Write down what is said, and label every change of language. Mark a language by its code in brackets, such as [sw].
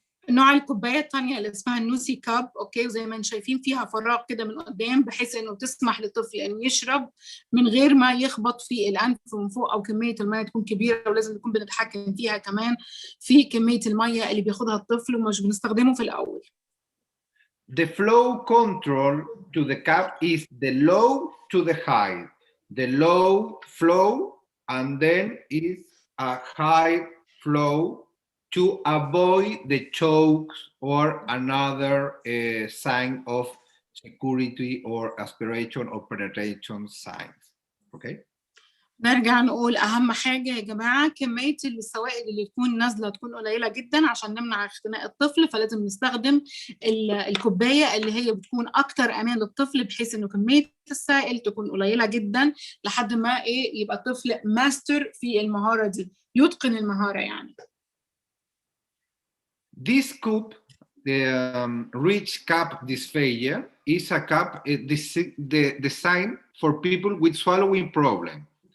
[ar] نوع الكوبايه الثانيه اللي اسمها النوسي كاب. اوكي. وزي ما انتم شايفين فيها فراغ كده من قدام بحيث انه تسمح للطفل ان يشرب من غير ما يخبط في الانف من فوق او كميه الميه تكون كبيره، ولازم نكون بنتحكم فيها كمان في كميه الميه اللي بياخدها الطفل ومش بنستخدمه في الاول. [en] The flow control to the cup is the low to the high. The low flow and then is a high flow to avoid the chokes or another sign of security or aspiration or penetration signs. Okay. [ar] نرجع نقول اهم حاجه يا جماعه كميه السوائل اللي تكون نازله تكون قليله جدا عشان نمنع اختناق الطفل، فلازم نستخدم الكوبايه اللي هي بتكون اكتر امان للطفل بحيث انه كميه السائل تكون قليله جدا لحد ما يبقى الطفل ماستر في المهاره دي، يتقن المهاره يعني. [en] This cup, the rich cup dysphagia, is a cup designed for people with swallowing problem.